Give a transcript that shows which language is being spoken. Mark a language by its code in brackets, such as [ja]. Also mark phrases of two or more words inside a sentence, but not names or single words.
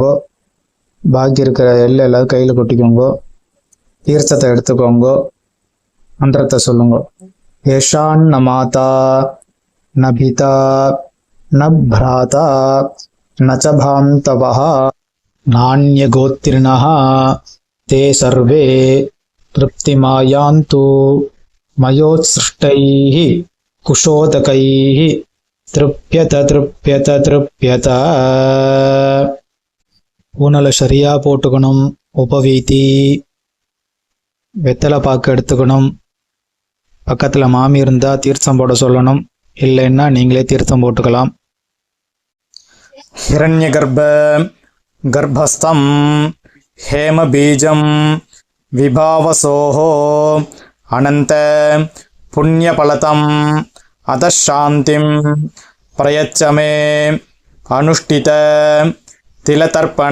[ta] பாக்கி இருக்கிற எல்லை எல்லாரும் கையில் கொட்டிக்கோங்க. தீர்த்தத்தை எடுத்துக்கோங்க. மந்திரத்தை சொல்லுங்க. [sa] एषां न माता न पिता न भ्राता न च बान्धवः नान्यगोत्रिणः ते सर्वे तृप्तिमायान्तु मयोत्सृष्टैः कुशोदकैः तृप्यत तृप्यत तृप्यत. [ta] ஊனலை சரியா போட்டுக்கணும். உபவீதி வெத்தலை பாக்கு எடுத்துக்கணும். பக்கத்தில் மாமி இருந்தால் தீர்த்தம் போட சொல்லணும். இல்லைன்னா நீங்களே தீர்த்தம் போட்டுக்கலாம். [sa] हिरण्यगर्भ गर्भस्थं हेमबीजं विभावसोः अनन्त पुण्यफलतम् अतः शान्तिं प्रयच्छ मे अनुष्ठित तिलतर्पण